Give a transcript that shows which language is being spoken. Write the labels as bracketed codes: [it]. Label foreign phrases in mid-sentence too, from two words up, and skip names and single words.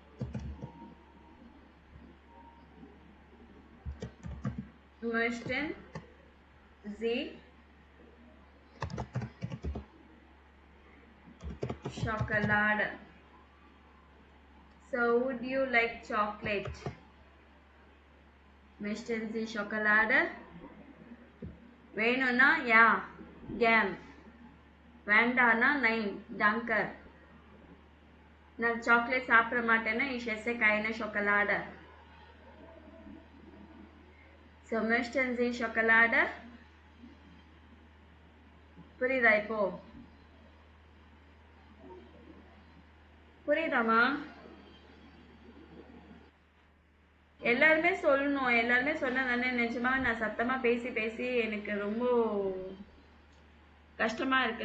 [de] möchten Sie Schokolade? [en] So would you like chocolate? [de] Möchten Sie Schokolade? [ta] வேணும்னா [de] ja gern, [ta] வேண்டானா [de] nein danke. [ta] நான் சாக்லேட் சாப்பிட மாட்டேன்னா [de] ich esse keine Schokolade. So möchten Sie Schokolade? [ta] புரியுதா? இப்போ புரியுதாமா? எல்லாருமே சொல்லணும். எல்லாருமே சொன்னா தானே. நிஜமா நான் சத்தமா பேசி பேசி எனக்கு ரொம்ப கஷ்டமா இருக்கு.